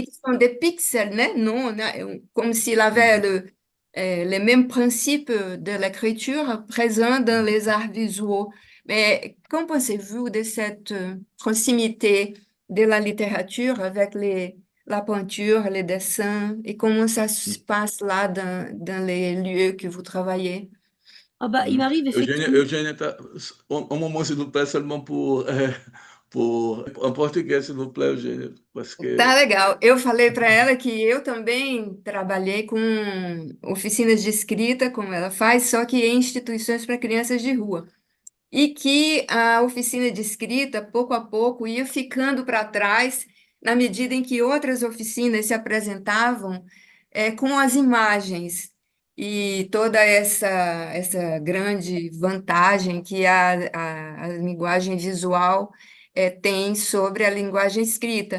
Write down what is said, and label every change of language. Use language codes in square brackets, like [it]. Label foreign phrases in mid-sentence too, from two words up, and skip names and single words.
[fr] dit que ce sont des pixels, né? Non, comme s'il avait les mêmes principes de l'écriture présents dans les arts visuels. Mais qu'en pensez-vous de cette proximité de la littérature avec la peinture, les dessins, et comment ça se passe là dans les lieux que vous travaillez? Ah bah, il m'arrive effectivement. [pt] Eugênia, um momento, [fr] s'il vous plaît, seulement en português, s'il vous plaît, Eugênia, parce [pt] Tá que legal. Eu falei para ela que eu também trabalhei com oficinas de escrita, como ela faz, só que em instituições para crianças de rua. E que a oficina de escrita, pouco a pouco, ia ficando para trás, na medida em que outras oficinas se apresentavam com as imagens e toda essa grande vantagem que a linguagem visual tem sobre a linguagem escrita.